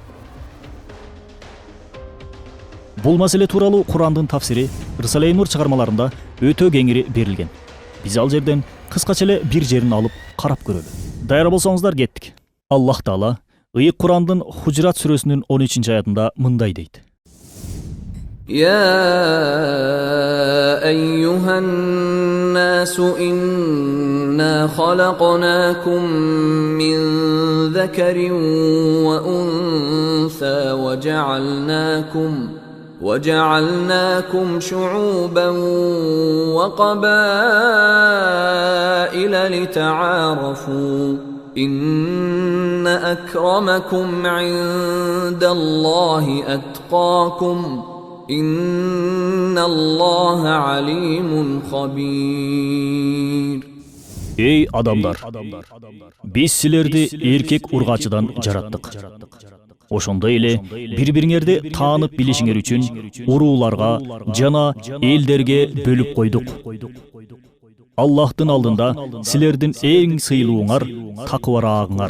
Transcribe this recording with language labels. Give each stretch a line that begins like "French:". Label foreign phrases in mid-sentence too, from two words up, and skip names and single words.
Kyrgyz: Бул маселе тууралуу Курандын тафсири Рысалай Нур чыгармаларында өтө кеңири берилген. Биз ал жерден кыскача эле бир жерин алып карап көрөлү. Даяр болсоңуздар кеттик. Аллах Таала Ыйык Курандын Хужрат сүрөсүнүн 13-аятында мындай дейт.
Arabic: يا أيها الناس إنا خلقناكم من ذكر وأنثى وجعلناكم شعوبا وقبائل لتعارفوا إن أكرمكم عند الله أتقاكم إن الله عليم خبير.
Kyrgyz: Ey адамдар, биз силерди эркек ургачыдан жараттык. Ошондой эле бири-бириңерди таанып билишиңер үчүн урууларга жана элдерге бөлүп койдук. Аллахтын алдында силердин эң сыйлууңар такыбараагыңар.